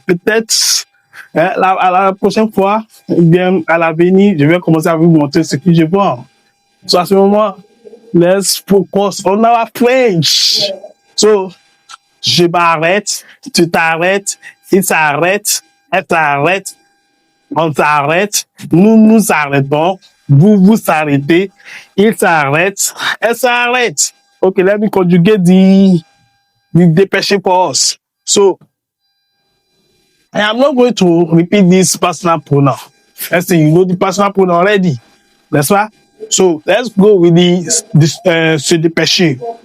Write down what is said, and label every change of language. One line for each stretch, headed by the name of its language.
French: Peut-être à la prochaine fois, ou bien à l'avenir, je vais commencer à vous montrer ce que je vois.
English: So
French: à ce moment,
English: let's focus on our French.
French: So, je m'arrête, tu t'arrêtes, il s'arrête, elle s'arrête, on s'arrête, nous nous arrêtons, vous vous arrêtez, il s'arrête, elle s'arrête.
English: Okay, let me conjugate the person for us. So, I am not going to repeat this personal pronoun. Let's say you know the personal pronoun already. That's why. So, let's go with the person.